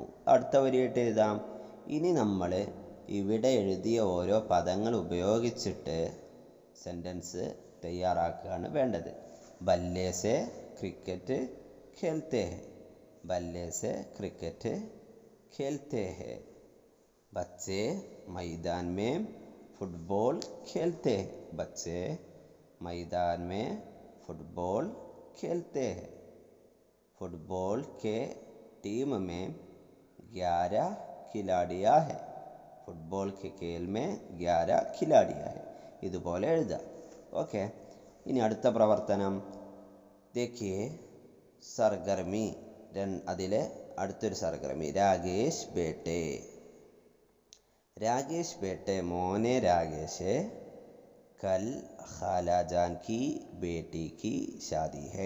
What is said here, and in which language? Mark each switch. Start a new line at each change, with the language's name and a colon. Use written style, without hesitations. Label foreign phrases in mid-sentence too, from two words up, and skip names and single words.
Malayalam: അടുത്ത വരിയായിട്ട് എഴുതാം. ഇനി നമ്മൾ ഇവിടെ എഴുതിയ ഓരോ പദങ്ങൾ ഉപയോഗിച്ചിട്ട് സെൻറ്റൻസ് തയ്യാറാക്കുകയാണ് വേണ്ടത്.
Hindi: बल्ले से क्रिकेट खेलते है. बल्ले से क्रिकेट खेलते है. ബच्चे मैदान में फुटबॉल खेलते हैं. बच्चे मैदान में फुटबॉल खेलते हैं. फुटबॉल के टीम में 11 खिलाड़ियाँ हैं. फुटबॉल के खेल में 11 खिलाड़ियाँ हैं.
Malayalam: ഇതുപോലെ എഴുതുക. ഓക്കെ. ഇനി അടുത്ത പ്രവർത്തനം
Hindi: देखिए सरगर्मी.
Malayalam: അതിലെ അടുത്തൊരു സർഗർമി രാകേഷ് ബേട്ടെ.
Hindi: राकेश बेटे, മോനെ രാകേഷേ, कल खालाजान की बेटी की शादी है.